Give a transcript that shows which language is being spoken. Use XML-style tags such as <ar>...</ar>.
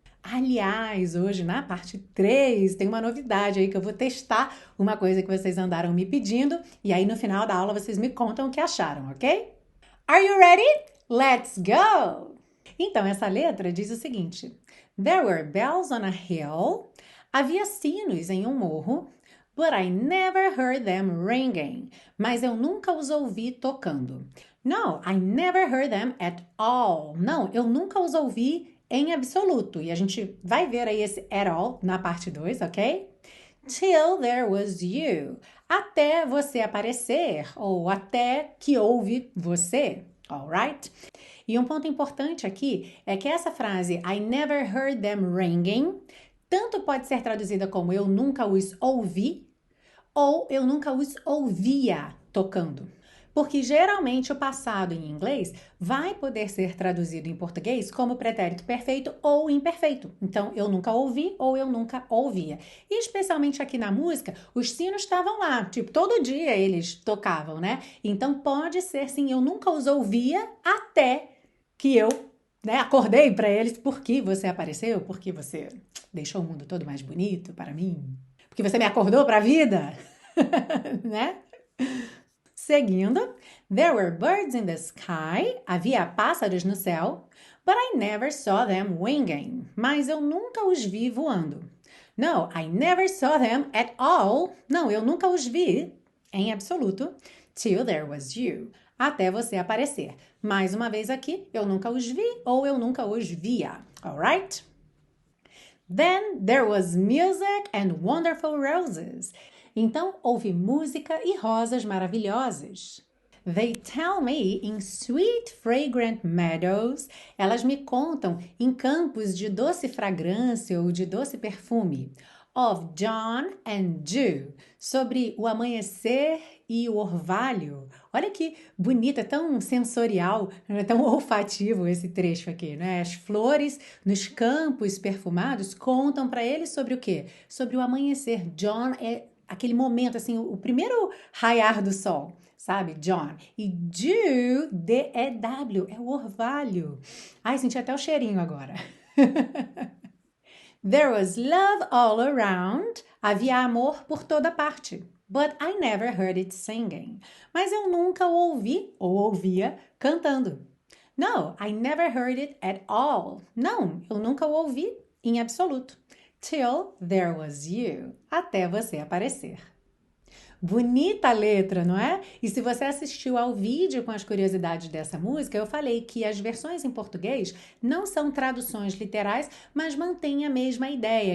<pt>Aliás, hoje na parte 3 tem uma novidade aí que eu vou testar uma coisa que vocês andaram me pedindo e aí no final da aula vocês me contam o que acharam, ok?</pt> <en>Are you ready? Let's go!</en> <pt>Então, essa letra diz o seguinte:</pt> <en>There were bells on a hill.</en> <pt>Havia sinos em um morro.</pt> <en>But I never heard them ringing.</en> <pt>Mas eu nunca os ouvi tocando.</pt> <en>No, I never heard them at all.</en> <pt>Não, eu nunca os ouvi em absoluto. E a gente vai ver aí esse at all na parte 2, ok?</pt> <en>Till there was you.</en> <pt>Até você aparecer, ou até que houve você, alright? E um ponto importante aqui é que essa frase</pt> <en>I never heard them ringing</en> <pt>tanto pode ser traduzida como eu nunca os ouvi ou eu nunca os ouvia tocando. Porque geralmente o passado em inglês vai poder ser traduzido em português como pretérito perfeito ou imperfeito. Então, eu nunca ouvi ou eu nunca ouvia. E especialmente aqui na música, os sinos estavam lá, tipo, todo dia eles tocavam, né? Então, pode ser sim, eu nunca os ouvia até que eu, acordei para eles. Porque você apareceu? Porque você deixou o mundo todo mais bonito para mim? Porque você me acordou para a vida? Né?</pt> <en>Seguindo, there were birds in the sky.</en> <pt>Havia pássaros no céu.</pt> <en>But I never saw them winging.</en> <pt>Mas eu nunca os vi voando.</pt> <en>No, I never saw them at all.</en> <pt>Não, eu nunca os vi, em absoluto,</pt> <en>till there was you.</en> <pt>Até você aparecer. Mais uma vez aqui, eu nunca os vi ou eu nunca os via.</pt> <en>Alright? Then there was music and wonderful roses.</en> <pt>Então, houve música e rosas maravilhosas.</pt> <en>They tell me in sweet fragrant meadows.</en> <pt>Elas me contam em campos de doce fragrância ou de doce perfume.</pt> <en>Of John and Dew.</en> <pt>Sobre o amanhecer e o orvalho. Olha que bonito, é tão sensorial, é tão olfativo esse trecho aqui, né? As flores nos campos perfumados contam para ele sobre o quê? Sobre o amanhecer. John é aquele momento, assim, o primeiro raiar do sol, sabe? John. E Dew, D-E-W, é o orvalho. Ai, senti até o cheirinho agora.</pt> <en>There was love all around.</en> <pt>Havia amor por toda parte.</pt> <en>But I never heard it singing.</en> <pt>Mas eu nunca o ouvi ou ouvia cantando.</pt> <en>No, I never heard it at all.</en> <pt>Não, eu nunca o ouvi em absoluto.</pt> <en>Till there was you.</en> <pt>Até você aparecer. Bonita a letra, não é? E se você assistiu ao vídeo com as curiosidades dessa música, eu falei que as versões em português não são traduções literais, mas mantêm a mesma ideia.</pt>